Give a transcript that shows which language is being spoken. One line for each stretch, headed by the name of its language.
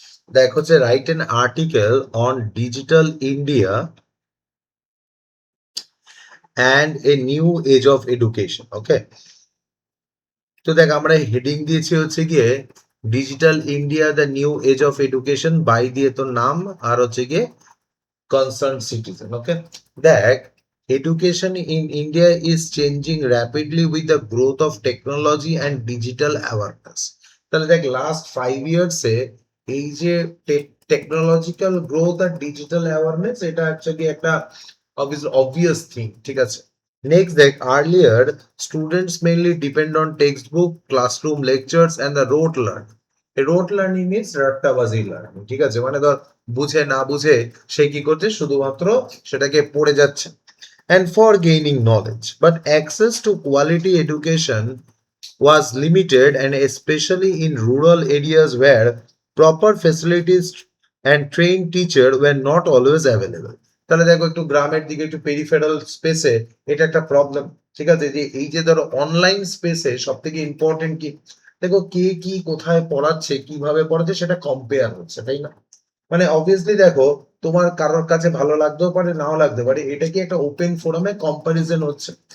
Bangla: দেখ হচ্ছে
English: Write an article on digital India and a new age of education.
Bangla: ওকে, তো দেখ আমরা হেডিং দিয়েছি হচ্ছে গিয়ে
English: digital India the new age of education,
Bangla: by দিয়ে তোর নাম আর হচ্ছে গিয়ে
English: Concern citizen.
Bangla: ওকে, দেখ
English: education in India is changing rapidly with the growth of technology and digital awareness.
Bangla: তাহলে দেখ লাস্ট 5 years এ এই যে টেকনোলজিক্যাল গ্রোথ আর ডিজিটাল অ্যাওয়ারনেস, এটা অ্যাকচুয়ালি একটা obvious থিং। ঠিক আছে,
English: Next দেখ earlier students mainly depend on text book, classroom lectures and the rote learning.
Bangla: রোট learning means রাট্টাবাজি learning. ঠিক আছে, মানে ধর বুঝে না বুঝে সে কি করছে, শুধুমাত্র সেটাকে পড়ে যাচ্ছে।
English: And for gaining knowledge, but access to quality education was limited, and especially in rural areas where proper facilities and trained teachers were not always available.
Bangla: তাহলে দেখো একটু গ্রামের দিকে, একটু পেরিফেরাল স্পেসে এটা একটা প্রবলেম। ঠিক আছে, যে এই যে ধরো অনলাইন স্পেসে সব থেকে ইম্পর্টেন্ট কি, দেখো কে কি কোথায় পড়াচ্ছে, কিভাবে পড়াচ্ছে, সেটা কম্পেয়ার হচ্ছে, তাই না? মানে অবভিয়াসলি দেখো, তোমার কারোর কাছে ভালো লাগতেও পারে, নাও লাগতে পারে, এটা কি একটা ওপেন ফোরামে কম্পারিজন হচ্ছে।